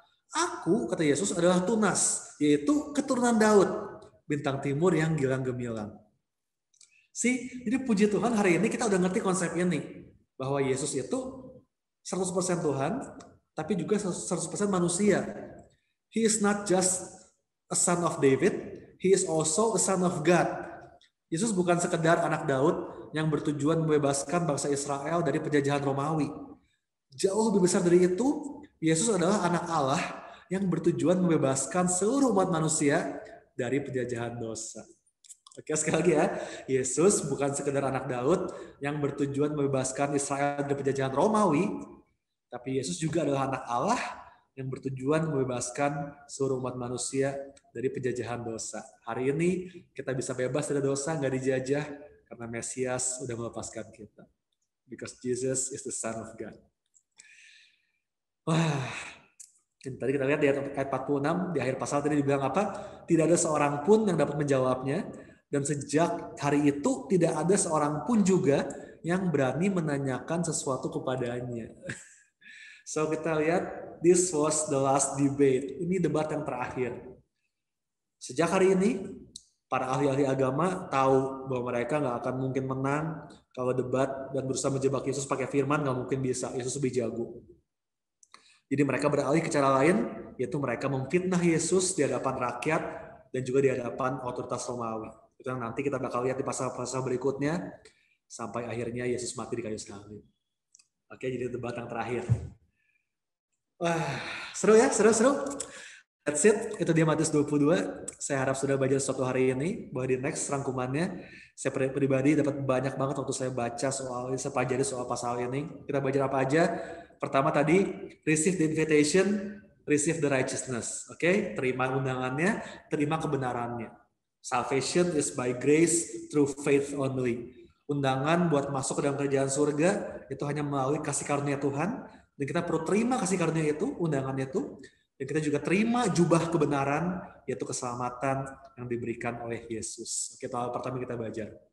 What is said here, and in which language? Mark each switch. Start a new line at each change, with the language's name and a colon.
Indonesian: Aku, kata Yesus, adalah Tunas, yaitu keturunan Daud, bintang timur yang gilang gemilang. Jadi puji Tuhan hari ini kita udah ngerti konsep ini. Bahwa Yesus itu 100% Tuhan, tapi juga 100% manusia.
English: He is not just a son of David, he is also a son of God.
Indonesian: Yesus bukan sekedar anak Daud yang bertujuan membebaskan bangsa Israel dari penjajahan Romawi. Jauh lebih besar dari itu, Yesus adalah anak Allah yang bertujuan membebaskan seluruh umat manusia dari penjajahan dosa. Oke, sekali lagi ya. Yesus bukan sekedar anak Daud yang bertujuan membebaskan Israel dari penjajahan Romawi, tapi Yesus juga adalah anak Allah yang bertujuan membebaskan seluruh umat manusia dari penjajahan dosa. Hari ini kita bisa bebas dari dosa, nggak dijajah, karena Mesias sudah melepaskan kita.
English: Because Jesus is the Son of God.
Indonesian: Wah, tadi kita lihat di ayat 46, di akhir pasal tadi dibilang apa? Tidak ada seorang pun yang dapat menjawabnya, dan sejak hari itu tidak ada seorang pun juga yang berani menanyakan sesuatu kepadanya.
English: So
Indonesian: kita lihat,
English: this was the last debate.
Indonesian: Ini debat yang terakhir. Sejak hari ini, para ahli-ahli agama tahu bahwa mereka nggak akan mungkin menang kalau debat dan berusaha menjebak Yesus pakai firman, nggak mungkin bisa. Yesus lebih jago. Jadi mereka beralih ke cara lain, yaitu mereka memfitnah Yesus di hadapan rakyat dan juga di hadapan otoritas Romawi. Itu yang nanti kita bakal lihat di pasal-pasal berikutnya, sampai akhirnya Yesus mati di kayu salib. Oke, jadi debat yang terakhir. Wah, seru ya, seru.
English: That's it,
Indonesian: itu dia Matius 22. Saya harap sudah baca sesuatu hari ini, bahwa di next rangkumannya, saya pribadi dapat banyak banget waktu saya baca soal ini, saya pelajari soal pasal ini. Kita belajar apa aja? Pertama tadi,
English: receive the invitation, receive the righteousness. Oke,
Indonesian: terima undangannya, terima kebenarannya.
English: Salvation is by grace through faith only.
Indonesian: Undangan buat masuk ke dalam kerajaan surga itu hanya melalui kasih karunia Tuhan, dan kita perlu terima kasih karunia itu, undangannya itu, dan kita juga terima jubah kebenaran, yaitu keselamatan yang diberikan oleh Yesus. Oke, hal pertama kita belajar.